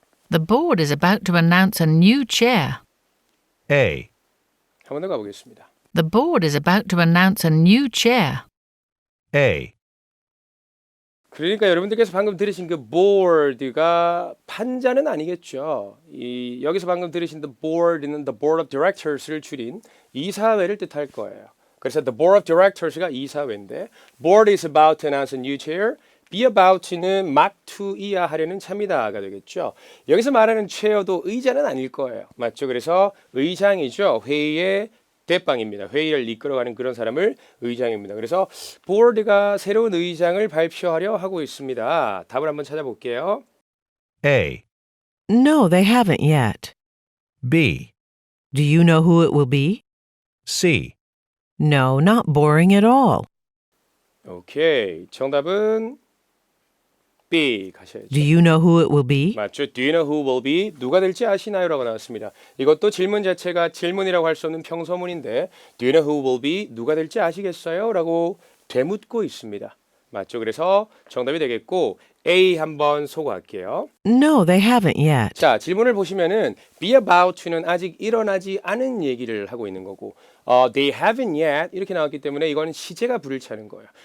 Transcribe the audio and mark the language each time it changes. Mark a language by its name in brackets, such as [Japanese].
[English] The board is about to announce a new chair. A, [Korean] 한 번 더 가보겠습니다. [English] The board is about to announce a new chair. A, [Korean] 그러니까 여러분들께서 방금 들으신 그 board가 판자는 아니겠죠. 여기서 방금 들으신 the board는 [English] the board of directors [Korean] 를 줄인 이사회를 뜻할 거예요. 그래서 [English] the board of directors가 [Korean] 이사회인데 [English] board is about to announce a new chair. [Korean] be about는 막 to-이야 하려는 참이다가 되겠죠. 여기서 말하는 chair도 의자는 아닐 거예요. 맞죠? 그래서 의장이죠. 회의의 대빵입니다. 회의를 이끌어가는 그런 사람을 의장입니다. 그래서 보드가 새로운 의장을 발표하려 하고 있습니다. 답을 한번 찾아볼게요. [English] A, No, they haven't yet. B, Do you know who it will be? C, No, not boring at all. [Korean] 오케이. 정답은 B 가셔야죠. [English] Do you know who it will be? [Korean] 맞죠? [English] Do you know who will be? [Korean] 누가 될지 아시나요? 라고 나왔습니다. 이것도 질문 자체가 질문이라고 할 수 없는 평서문인데 [English] Do you know who will be? [Korean] 누가 될지 아시겠어요? 라고 되묻고 있습니다. 맞죠? 그래서 정답이 되겠고 A 한번 소거할게요. [English] No, they haven't yet. [Korean] 자, 질문을 보시면은 be about to는 아직 일어나지 않은 얘기를 하고 있는 거고 [English] they haven't yet [Korean] 이렇게 나왔기 때문에 이거는 시제가 불을 차는 거예요.